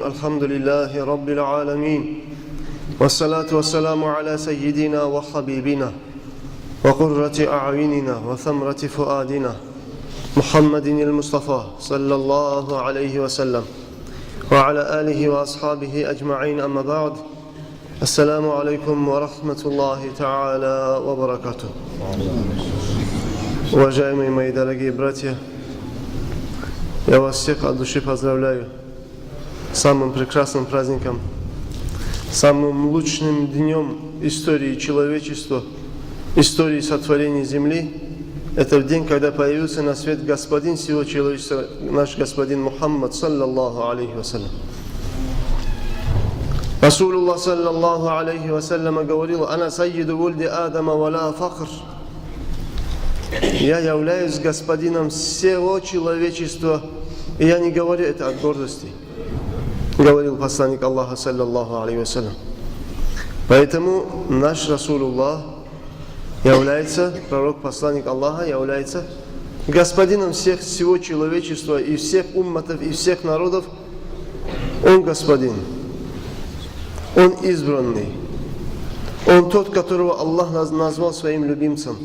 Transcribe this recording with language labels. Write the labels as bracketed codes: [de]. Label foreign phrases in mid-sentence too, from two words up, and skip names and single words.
[ar] الحمد لله رب العالمين، والصلاة والسلام على سيدنا وحبيبنا وقرة أعيننا وثمرة فؤادنا محمد المصطفى صلى الله عليه وسلم وعلى آله وأصحابه أجمعين. أما بعد، السلام عليكم ورحمة الله تعالى وبركاته. [ru] Уважаемые мои дорогие братья, я вас всех от души поздравляю с самым прекрасным праздником, самым лучшим днем истории человечества, истории сотворения земли. Это в день, когда появился на свет Господин всего человечества, наш Господин Мухаммад, [ar] صلى الله عليه وسلم. رسول الله، صلى الله عليه وسلم, говорил: «أنا سيد ولد آدم ولا فخر». [ru] Я являюсь господином всего человечества, и я не говорю это от гордости, говорил посланник Аллаха, [ar] صلى الله عليه وسلم. [ru] Поэтому наш Расулуллах является, пророк, посланник Аллаха, является господином всего человечества и всех умматов, и всех народов. Он господин, он избранный, он тот, которого Аллах назвал своим любимцем.